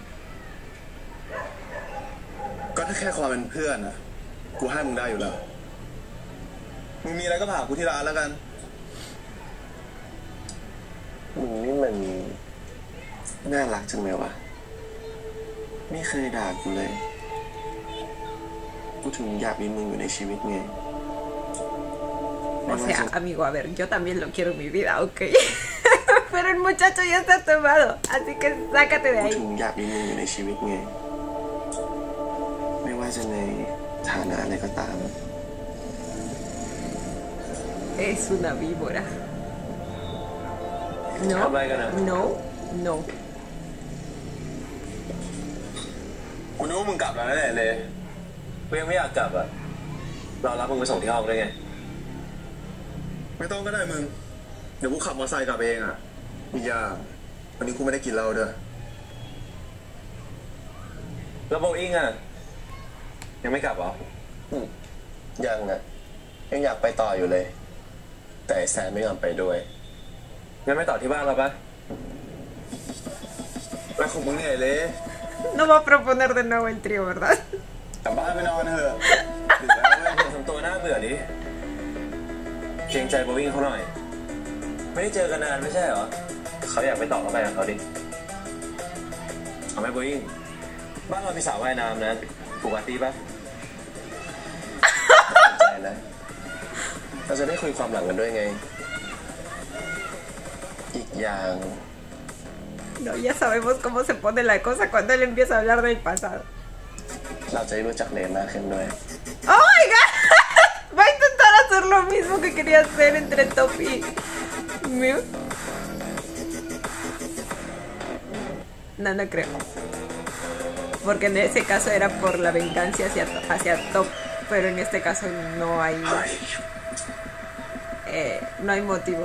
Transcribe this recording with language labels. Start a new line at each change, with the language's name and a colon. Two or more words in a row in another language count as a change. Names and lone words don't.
Thai: ก็ถ้าแค่ความเป็นเพื่อนนะกูให้มึงได้อยู่แล้วมึงมีอะไรก็ผ่ากูที่ร้านแล้วกัน มึงนี่มันน่ารักจังเลยวะไม่เคยด่ากูเลยกูถึงอยากมีมึงอยู่ในชีวิตไง
Spanish: O sea, amigo, a ver, yo también lo quiero en mi vida, ¿ok? Pero el muchacho ya está tomado, así que sácate de
Thai: กู
Spanish: ahí.
Thai: ถึงอยากมีมึงอยู่ในชีวิตไงไม่ว่าจะในฐานะอะไรก็ตาม
Spanish: Es una víbora.
Thai: ทำอะไรกันอะ
Spanish: No, no.
Thai: กูนึกว่ามึงกลับแล้วแน่เลย กูยังไม่อยากกลับอ่ะเรารับมึงไปส่งที่ห้องได้ไง ไม่ต้องก็ได้มึงเดี๋ยวกูขับมอเตอร์ไซค์กลับเองอ่ะอีกอย่างวันนี้กูไม่ได้กินเหล้าด้วย แล้วโบอิงอ่ะยังไม่กลับเหรอ ยังอ่ะยังอยากไปต่ออยู่เลย แต่ไอ้แซมไม่ยอมไปด้วย งั้นไม่ต่อที่บ้านเราปะ ไปของมึงเนี่ยเลย
Spanish: No va a proponer de nuevo el trío, ¿verdad?
Thai: กลับบ้านไปนอนเถอะดึกแล้วเว้ย ทำตัวน่าเบื่อดิเกรงใจโบอิงเขาหน่อย ไม่ได้เจอกันนานไม่ใช่เหรอเขาอยากไปต่อก็ไปกับเขาดิเอาไหมโบอิงบ้านเรามีสระว่ายน้ำนะปูปาร์ตี้ปะ สนใจนะเราจะได้คุยความหลังกันด้วยไง อีกอย่าง
Spanish: No, ya sabemos cómo se pone la cosa cuando él empieza a hablar del pasado.
Thai: เราจะได้รู้จักเลนมากขึ้นด้วย
English: ¡Oh my god!
Spanish: Va a intentar hacer lo mismo que quería hacer entre Top y Mew. No, no creo. Porque en ese caso era por la venganza hacia Top. Pero en este caso no hay... no hay motivo.